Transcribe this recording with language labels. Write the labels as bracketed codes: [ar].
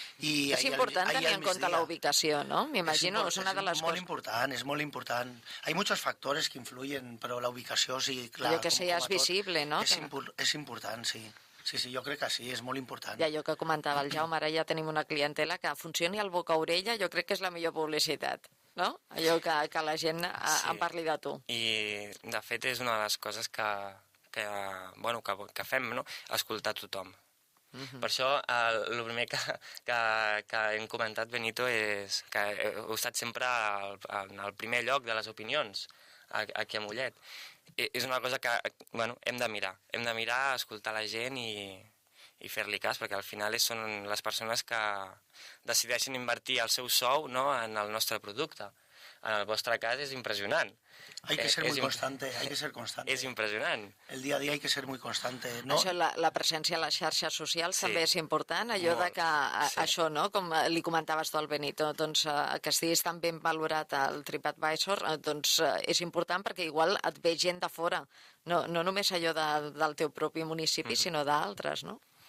[ca] És important tenir en compte la ubicació, ¿no? M'imagino, és una de les coses... [es] Es muy important. Hay muchos factores que influyen, pero la [ca] ubicació, sí, clar... Allò que [es] sea [ca] és visible, no? És important, sí. Sí, sí, jo crec que sí, és molt important. I allò que comentava el Jaume, ara ja tenim una clientela que funcioni al boca-orella, jo crec que és la millor publicitat, no? Allò que la gent en parli de tu. I, de fet, és una de les coses que fem, no? Escoltar tothom. Per això, el primer que hem comentat, Benito, és que heu estat sempre en el primer lloc de les opinions aquí a Mollet. És una cosa que hem de mirar, escoltar la gent i fer-li cas, perquè al final són les persones que decideixen invertir el seu sou, no, en el nostre producte. En el vostre cas és impressionant. [es] Hay que ser muy constante, hay que ser constante. [ca] És impressionant. [es] El dia a dia hay que ser muy constante. [ca] No? Això, la presència a les xarxes socials també és important, allò de que això, no?, com li comentaves tu al Benito, doncs que estiguis tan ben valorat al TripAdvisor, doncs és important perquè igual et ve gent de fora, no només allò del teu propi municipi, sinó d'altres, no?